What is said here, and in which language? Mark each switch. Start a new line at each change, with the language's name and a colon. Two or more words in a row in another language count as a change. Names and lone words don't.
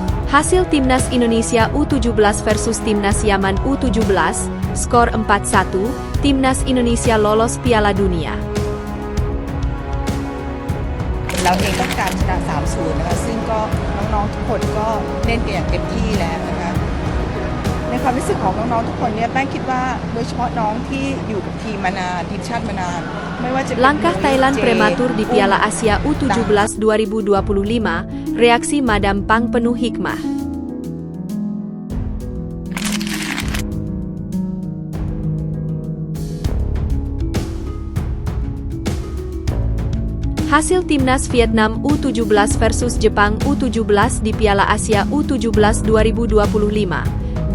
Indonesian: Hasil Timnas Indonesia U17 versus Timnas Yaman U17, skor 4-1, Timnas Indonesia lolos Piala Dunia.
Thai: เราเองต้องการชนะ 3-0 นะคะซึ่งก็น้องๆทุกคนก็เล่นกันอย่างเต็มที่แล้วนะคะในความรู้สึกของน้องๆทุกคนเนี่ยแป้งคิดว่าโดยเฉพาะน้องที่อยู่กับทีมมานานทีมชาติมานานไม่ว่าจะ
Indonesian: Langkah Thailand prematur di Piala Asia U17 2025, reaksi Madam Pang penuh hikmah. Hasil Timnas Vietnam U17 versus Jepang U17 di Piala Asia U17 2025.